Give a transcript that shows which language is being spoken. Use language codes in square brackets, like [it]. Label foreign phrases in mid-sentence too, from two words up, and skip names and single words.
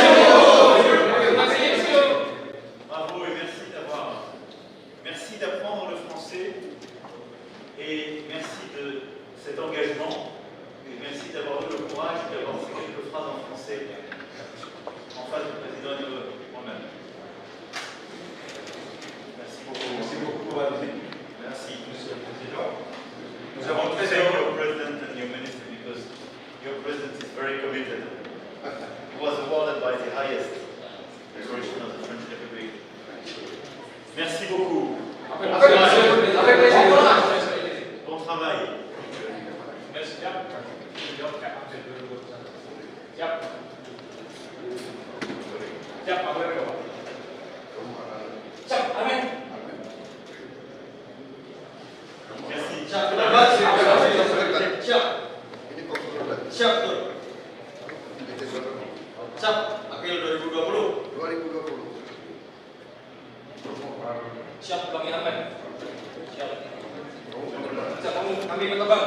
[fr] Bravo et merci d'apprendre le français et merci de cet engagement et merci d'avoir eu le courage d'avoir ces quelques phrases en français en face du président et de moi-même. Merci beaucoup. Merci beaucoup pour la visite. Merci. Monsieur le Président. Nous avons très aimé [en] your president and your minister because your president is very committed. He was awarded by the highest decoration of the French Republic. [fr] Merci beaucoup. Avec plaisir. Bon travail. Merci. Merci. [id] Ini kontrol Siap, Tur. Itu berapa? Siap. April 2020. 2020. Siap, kami aman. Siap. Siap, kami berkembang.